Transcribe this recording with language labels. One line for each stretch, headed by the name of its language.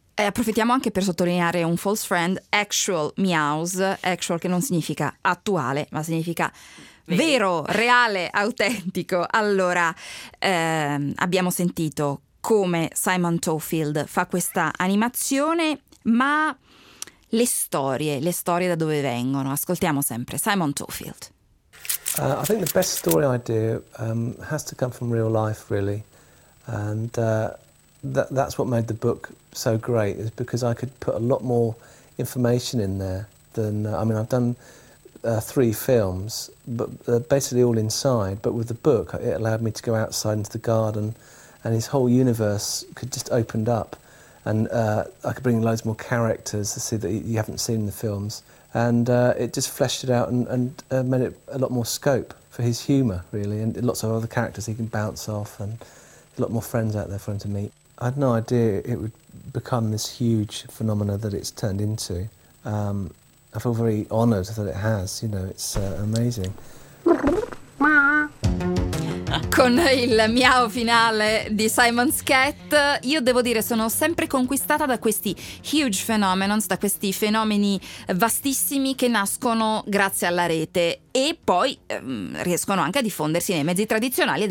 Italian: E approfittiamo anche per sottolineare un false friend, actual meows, actual che non significa attuale, ma significa vero, reale, autentico. Allora, abbiamo sentito come Simon Tofield fa questa animazione, ma le storie da dove vengono? Ascoltiamo sempre Simon Tofield.
English: I think the best story idea has to come from real life, really. And that's what made the book so great, is because I could put a lot more information in there than, I've done three films, but basically all inside, but with the book it allowed me to go outside into the garden, and his whole universe could just opened up, and I could bring loads more characters to see that you haven't seen in the films, and it just fleshed it out and made it a lot more scope for his humour, really, and lots of other characters he can bounce off, and a lot more friends out there for him to meet. I had no idea it would become this huge phenomena that it's turned into. I feel very honored that it has, you know, it's amazing.
Italian: Con il miau finale di Simon's Cat, io devo dire sono sempre conquistata da questi huge phenomenons, da questi fenomeni vastissimi che nascono grazie alla rete e poi riescono anche a diffondersi nei mezzi tradizionali.